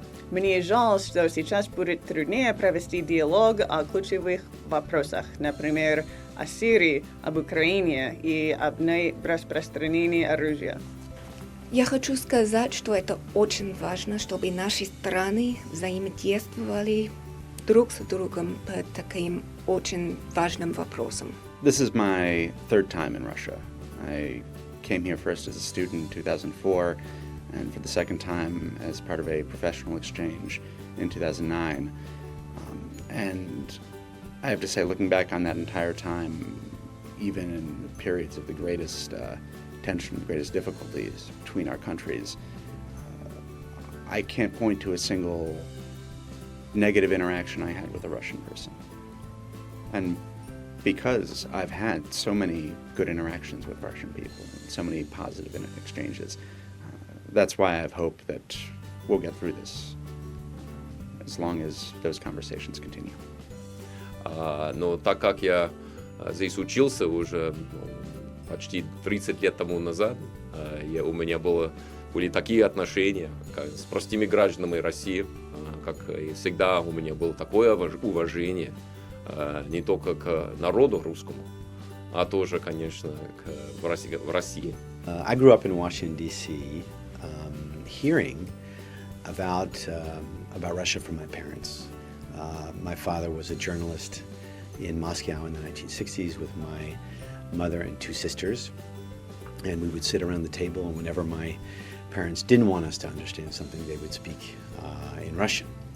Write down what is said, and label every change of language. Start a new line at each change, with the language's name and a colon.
Russian: Мне жаль, что сейчас будет труднее провести диалог о ключевых вопросах, например, о Сирии, об Украине и об нераспространении оружия. Я хочу сказать, что это очень важно, чтобы наши страны взаимодействовали друг с другом по таким очень важным вопросам.
English: This is my third time in Russia. I came here first as a student in 2004, and for the second time as part of a professional exchange in 2009. And I have to say, looking back on that entire time, even in periods of the greatest tension, the greatest difficulties between our countries, I can't point to a single negative interaction I had with a Russian person. And because I've had so many good interactions with Russian people, and so many positive exchanges, that's why I have hope that we'll get through this, as long as those conversations continue.
Russian: Но так как я здесь учился уже почти 30 лет тому назад, у меня были такие отношения с простыми гражданами России, как и всегда у меня было такое уважение не только к народу русскому, а тоже, конечно, в России.
English: I grew up in Washington, D.C., hearing about Russia from my parents. My father was a journalist in Moscow in the 1960s with my mother and 2 sisters, and we would sit around the table, and whenever my parents didn't want us to understand something, they would speak in Russian.